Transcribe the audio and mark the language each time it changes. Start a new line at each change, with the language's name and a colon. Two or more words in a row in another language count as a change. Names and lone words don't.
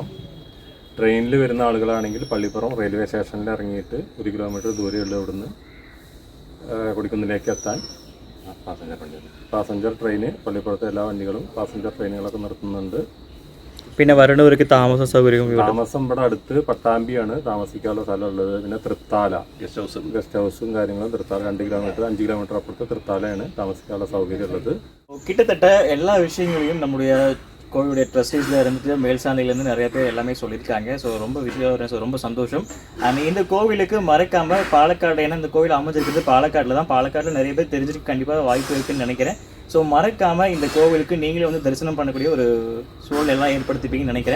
Malayalam: ട്രെയിനിൽ വരുന്ന ആളുകളാണെങ്കിൽ പള്ളിപ്പുറം റെയിൽവേ സ്റ്റേഷനിൽ ഇറങ്ങിയിട്ട് 1 കിലോമീറ്റർ ദൂരെയുള്ള ഇവിടുന്ന് കൊടിക്കുന്നിലേക്ക് എത്താൻ പാസഞ്ചർ ട്രെയിന് പള്ളിപ്പുറത്തെ എല്ലാ വണ്ടികളും പാസഞ്ചർ ട്രെയിനുകളൊക്കെ നിർത്തുന്നുണ്ട്. പിന്നെ വരണവർക്ക് താമസ സൗകര്യവും താമസം ഇവിടെ അടുത്ത് പട്ടാമ്പിയാണ് താമസിക്കാനുള്ള സ്ഥലമുള്ളത്. പിന്നെ തൃത്താല ഗസ്റ്റ് ഹൗസും കാര്യങ്ങളും തൃത്താല 2 കിലോമീറ്റർ 5 കിലോമീറ്റർ അപ്പുറത്ത് തൃത്താലയാണ് താമസിക്കാനുള്ള സൗകര്യം ഉള്ളത്.
Tamil: கிட்டத்தட்ட எல்லா விஷயங்களையும் நம்முடைய கோவிலுடைய ட்ரஸ்டீஸில் இருந்துட்டு மேல்சாலையிலேருந்து நிறைய பேர் எல்லாமே சொல்லியிருக்காங்க. ஸோ ரொம்ப விஷயம், ஸோ ரொம்ப சந்தோஷம். அண்ட் இந்த கோவிலுக்கு மறக்காமல் பாலக்காடு, ஏன்னா இந்த கோவில் அமைஞ்சிருக்கிறது பாலக்காட்டில் தான். பாலக்காட்டில் நிறைய பேர் தெரிஞ்சுட்டு கண்டிப்பாக வாய்ப்பு இருக்குன்னு நினைக்கிறேன். ஸோ மறக்காமல் இந்த கோவிலுக்கு நீங்களே வந்து தரிசனம் பண்ணக்கூடிய ஒரு சூழல் எல்லாம் ஏற்படுத்திப்பீங்கன்னு நினைக்கிறேன்.